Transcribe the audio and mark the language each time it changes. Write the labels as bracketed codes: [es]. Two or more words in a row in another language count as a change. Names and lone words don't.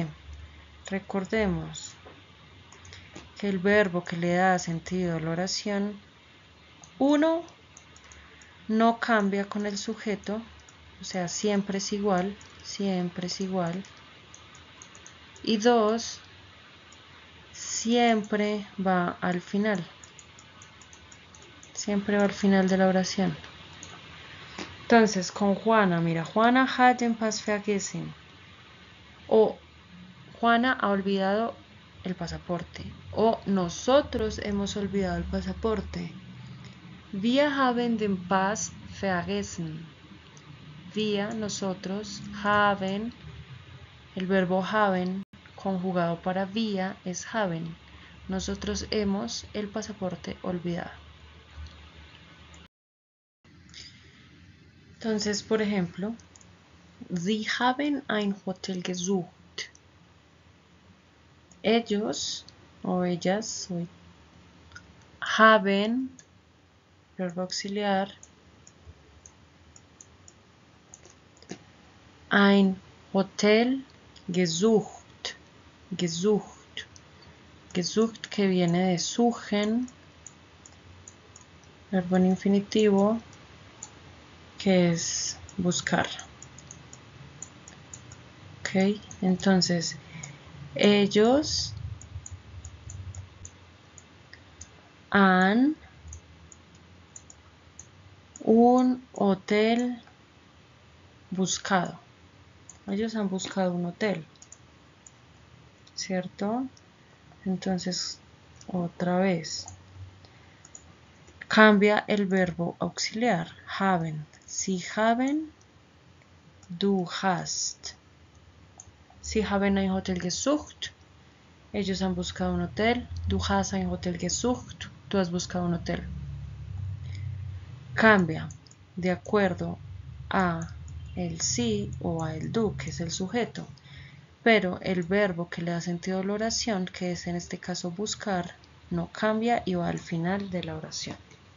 [es] Recordemos que el verbo que le da sentido a la oración, 1, no cambia con el sujeto, o sea, siempre es igual. Y 2, siempre va al final. Siempre va al final de la oración. Entonces, con Juana, mira, [de] Juana hat den Pass vergessen. [es] O Juana ha olvidado el pasaporte. O nosotros hemos olvidado el pasaporte. [de] Wir haben den Pass vergessen. Wir, [es] nosotros, haben, el verbo haben, conjugado para wir, es haben. Nosotros hemos el pasaporte olvidado. Entonces, por ejemplo, [de] Sie haben ein Hotel gesucht. [es] Ellos o ellas haben, verbo auxiliar, [de] ein Hotel gesucht. Gesucht, [es] que viene de suchen, verbo en infinitivo, que es buscar. Ok, entonces ellos han un hotel buscado. Ellos han buscado un hotel, ¿cierto? Entonces, otra vez, cambia el verbo auxiliar, haben. [de] Sie haben, du hast. Sie haben ein Hotel gesucht. [es] Ellos han buscado un hotel. [de] Du hast ein Hotel gesucht. [es] Tú has buscado un hotel. Cambia de acuerdo a el sí o a el du, que es el sujeto. Pero el verbo que le da sentido a la oración, que es en este caso buscar, no cambia y va al final de la oración.